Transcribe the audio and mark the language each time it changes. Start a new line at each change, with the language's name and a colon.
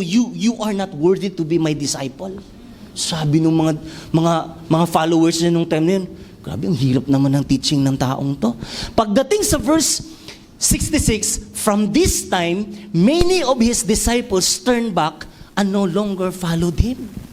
English: You are not worthy to be my disciple.
Filipino: Sabi ng mga followers niya nung time na yun, grabe, ang hirap naman ng teaching ng taong to. Pagdating sa
English: verse 66, from this time, many of his disciples turned back and no longer followed him.